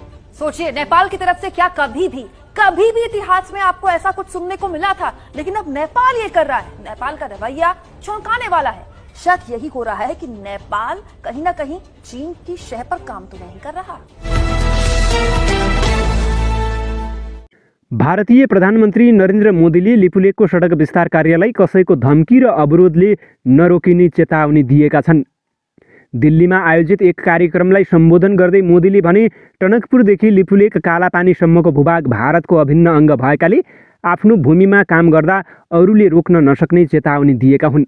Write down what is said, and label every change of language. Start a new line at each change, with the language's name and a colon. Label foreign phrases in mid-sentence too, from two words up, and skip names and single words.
Hindi: सोचिए, नेपाल की तरफ से क्या कभी भी इतिहास में आपको ऐसा कुछ सुनने को मिला था, लेकिन अब नेपाल ये कर रहा है। नेपाल का रवैया चौंकाने वाला है। शक यही हो रहा है कि नेपाल कहीं ना कहीं चीन की शह पर काम तो नहीं कर रहा।
Nepali: भारतीय प्रधानमन्त्री नरेन्द्र मोदीले लिपुलेकको सडक विस्तार कार्यलाई कसैको धम्की र अवरोधले नरोकिने चेतावनी दिएका छन्। दिल्लीमा आयोजित एक कार्यक्रमलाई सम्बोधन गर्दै मोदीले भने, टनकपुरदेखि लिपुलेक कालापानीसम्मको भूभाग भारतको अभिन्न अङ्ग भएकाले आफ्नो भूमिमा काम गर्दा अरूले रोक्न नसक्ने चेतावनी दिएका हुन्।